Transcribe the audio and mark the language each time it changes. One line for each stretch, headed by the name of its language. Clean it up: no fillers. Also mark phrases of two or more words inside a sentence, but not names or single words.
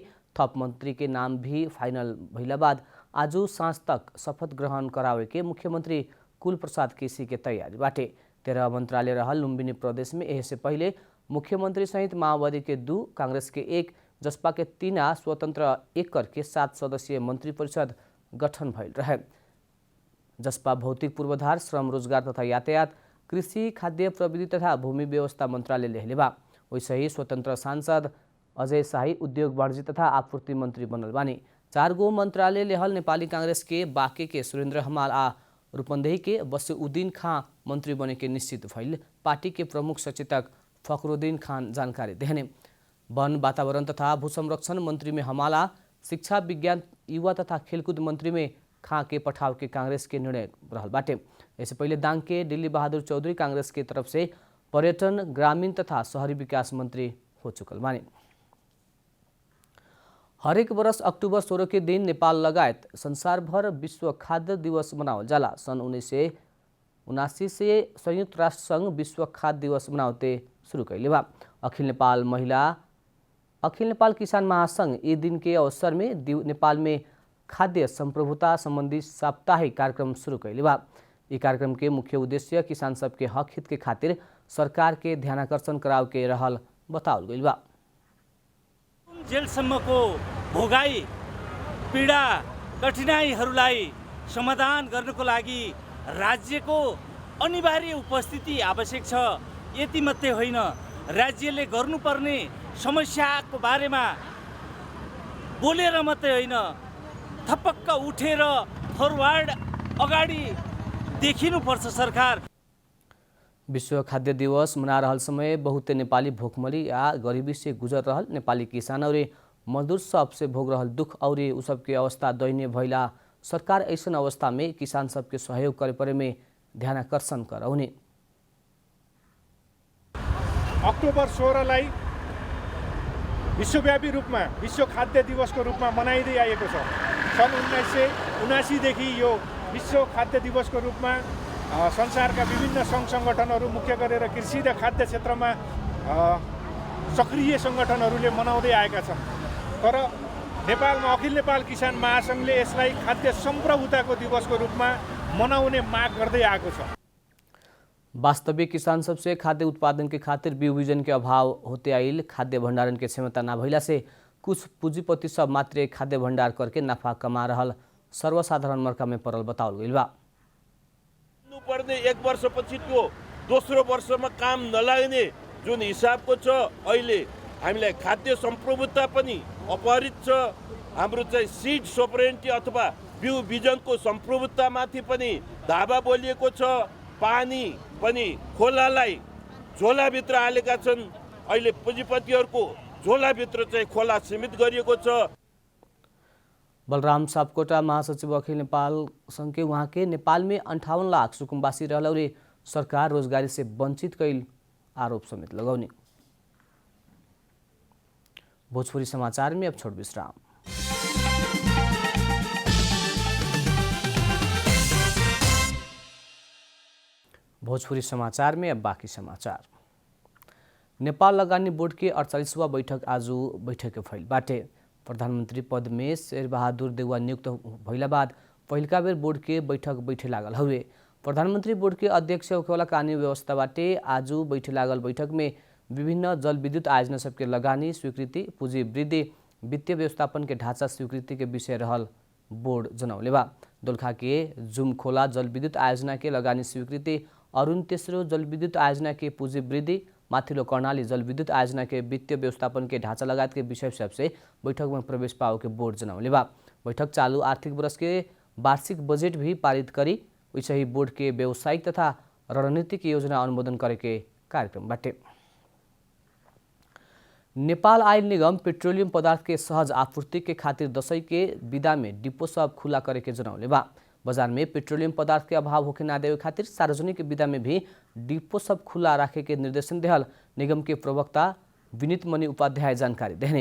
Bhojpuri: थप मंत्री के नाम भी फाइनल भइला बाद आज सांझ तक शपथ ग्रहण करावे के मुख्यमंत्री कुल प्रसाद केसी के तैयारी बाटे। 13 मंत्रालय रहल लुम्बिनी प्रदेश में एह से पहले मुख्यमंत्री सहित माओवादी के 2, कांग्रेस के 1, जसपा के 3 स्वतंत्र 1 करके 7 सदस्यीय मंत्री परिषद गठन भइल रहे। जसपा भौतिक पूर्वाधार, श्रम रोजगार तथा यातायात, कृषि, खाद्य प्रविधि तथा भूमि व्यवस्था मंत्रालय लेहले बा। वैसे ही स्वतंत्र सांसद अजय शाही उद्योग वाणिज्य तथा आपूर्ति मंत्री बनल बानी। 4 गो मंत्रालय लेहल नेपाली कांग्रेस के बाँके के सुरेन्द्र हमाल आ रूपन्देही के बसीउद्दीन खां मंत्री बने के निश्चित भइल पार्टी के प्रमुख सचेतक फखरुद्दीन खान जानकारी देहने। वन, वातावरण तथा भू संरक्षण मंत्री में हमाला, शिक्षा, विज्ञान, युवा तथा खेलकूद मंत्री में खां के पठाव के कांग्रेस के निर्णय रहल बाटे। इससे पहले दांग के दिल्ली बहादुर चौधरी कांग्रेस के तरफ से पर्यटन, ग्रामीण तथा शहरी विकास मंत्री हो चुकल बानी। हरेक वर्ष अक्टूबर 16 के दिन नेपाल लगायत संसार भर विश्व खाद्य दिवस मनावल जाला। सन् 1979 से संयुक्त राष्ट्र संघ विश्व खाद्य दिवस मनावते शुरू कैले बा। अखिल नेपाल किसान महासंघ ये दिन के अवसर में नेपाल में खाद्य संप्रभुता संबंधी साप्ताहिक कार्यक्रम शुरू कैले बा। ये कार्यक्रम के मुख्य उद्देश्य किसान सबके हक हित के खातिर सरकार के ध्यानाकर्षण कराव के रहल बतावल गइल बा।
Nepali: जेलसम्मको भोगाई, पीडा, कठिनाइहरूलाई समाधान गर्नको लागि राज्यको अनिवार्य उपस्थिति आवश्यक छ। यति मात्रै होइन, राज्यले गर्नुपर्ने समस्याको बारेमा बोलेर मात्रै होइन, थपक्क उठेर फरवर्ड अगाडि देखिनुपर्छ सरकार।
Bhojpuri: विश्व खाद्य दिवस मना रहल समय बहुते नेपाली भूखमरी या गरीबी से गुजर रहल। नेपाली किसान और मजदूर सब से भोग रहल दुख और उ सबके अवस्था दयनीय भइला सरकार ऐसन अवस्था में किसान सबके सहयोग करे परे में ध्यानाकर्षण कराउने।
Nepali: अक्टोबर 16 लाई विश्वव्यापी रूपमा विश्व खाद्य दिवसको रूपमा मनाइदै आएको छ। सन् 1979 देखि यो विश्व खाद्य दिवसको रूपमा संसारका विभिन्न सङ्घ सङ्गठनहरू मुख्य गरेर कृषि र खाद्य क्षेत्रमा सक्रिय सङ्गठनहरूले मनाउँदै आएका छन्। तर नेपालमा अखिल नेपाल किसान महासङ्घले यसलाई खाद्य सम्प्रभुताको दिवसको रूपमा मनाउने माग गर्दै आएको छ।
Bhojpuri: वास्तविक किसान सबसे खाद्य उत्पादन के खातिर बीज बीजन के अभाव होते आइल, खाद्य भंडारण के क्षमता ना भइला से कुछ पूंजीपति सब मात्र खाद्य भंडार करके नफा कमा रहल सर्वसाधारण मर्का में पड़ल बताओल गइल बा।
Nepali: पर्ने 1 वर्षपछि त्यो दोस्रो वर्षमा काम नलाग्ने जुन हिसाबको छ, अहिले हामीलाई खाद्य सम्प्रभुता पनि अपहरित छ। हाम्रो चाहिँ
English: seed sovereignty
Nepali: अथवा बिउ बिजनको सम्प्रभुतामाथि पनि धावा बोलिएको छ। पानी पनि खोलालाई झोलाभित्र हालेका छन्। अहिले पुँजीपतिहरूको झोलाभित्र चाहिँ खोला सीमित गरिएको छ।
Bhojpuri: बलराम सापकोटा महासचिव अखिल नेपाल संघ के वहाँ के नेपाल में 58 लाख सुकुम्बासी रहलौरे सरकार रोजगारी से वंचित कैल आरोप समेत लगौने। भोजपुरी समाचार में अब छोट विश्राम। भोजपुरी समाचार में अब बाकी समाचार। नेपाल लगानी बोर्ड के 48वां बैठक आज बैठक भइल बाटे। प्रधानमंत्री पद में शेरबहादुर देउवा नियुक्त भइला बाद पहिलका बेर बोर्ड के बैठक बैठे लागल हुए। प्रधानमंत्री बोर्ड के अध्यक्ष होखेवाला कानूनी व्यवस्था बाटे आज बैठे लागल बैठक में विभिन्न जल विद्युत आयोजना सबके लगानी स्वीकृति, पूंजी वृद्धि, वित्तीय व्यवस्थापन के ढांचा स्वीकृति के विषय रहल बोर्ड जनौले बा। दोलखा के जुमखोला जल विद्युत आयोजना के लगानी स्वीकृति, अरुण तेस्रो जल विद्युत आयोजना के पूंजी वृद्धि, माथिल्लो कर्णाली जल विद्युत आयोजना के वित्तीय व्यवस्थापन के ढांचा लगायत के विषय सबसे बैठक में प्रवेश पाओ के बोर्ड जनौले बा। बैठक चालू आर्थिक वर्ष के वार्षिक बजेट भी पारित करी वैसे ही बोर्ड के व्यावसायिक तथा रणनीतिक योजना अनुमोदन करे के कार्यक्रम बाटे। नेपाल आयल निगम पेट्रोलियम पदार्थ के सहज आपूर्ति के खातिर दशैं के विदा में डिपो सब खुला करे के जनौले बा। बाजार में पेट्रोलियम पदार्थ के अभाव होके ना देवे खातिर सार्वजनिक विदा में भी डिपो सब खुला राखे के निर्देशन देहल निगम के प्रवक्ता विनीत मणि उपाध्याय जानकारी देने।